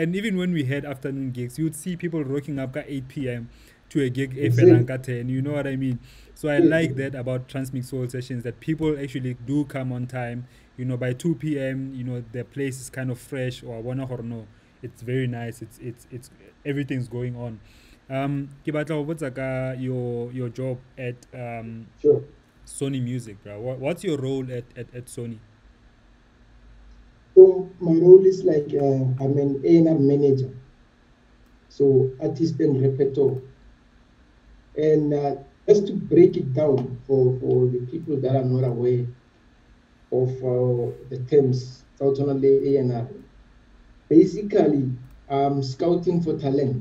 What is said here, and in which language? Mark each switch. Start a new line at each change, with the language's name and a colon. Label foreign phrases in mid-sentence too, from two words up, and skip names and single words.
English: And even when we had afternoon gigs, you'd see people rocking up at 8 p.m. to a gig Exactly. FLanka 10. You know what I mean? So I like that about Transmixol sessions, that people actually do come on time. By 2 p.m., the place is kind of fresh, or wana or no. It's very nice. It's everything's going on.
Southern Sotho: Ke batla ho botsa ka
English: your job at Sure. Sony Music, bro. What's your role at Sony? So my role is like I'm an A&R manager, so artist and repertoire. And just to break it down for the people that are not aware of the terms Southern A&R, basically, I'm scouting for talent.